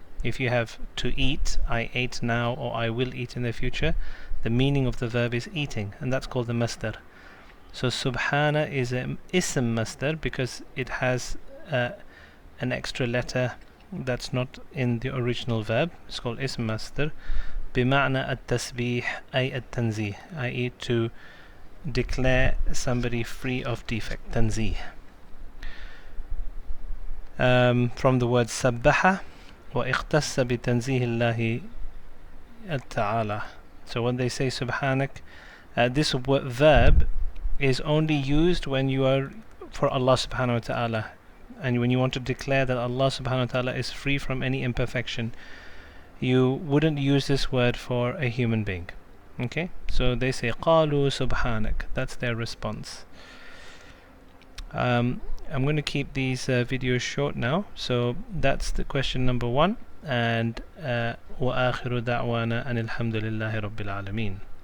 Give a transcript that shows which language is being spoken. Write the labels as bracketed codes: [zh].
[en] If you have to eat, I ate now, or I will eat in the future, the meaning of the verb is eating, and that's called the masdar. So Subhana is an ism masdar because it has an extra letter that's not in the original verb. It's called ism masdar. [ar] بمعنى التسبيح أي التنزيه, i.e. [en] to declare somebody free of defect, تنزيه. From the word [ar] سبح واختص بتنزيه الله تعالى. [en] So when they say Subhanak, this verb is only used when you are for Allah subhanahu wa ta'ala, and when you want to declare that Allah subhanahu wa ta'ala is free from any imperfection. You wouldn't use this word for a human being. Okay, so they say [ar] قالوا سبحانك, [en] that's their response. I'm going to keep these videos short now. So that's the question number 1, and [ar] وآخر دعوانا أن الحمد لله رب العالمين.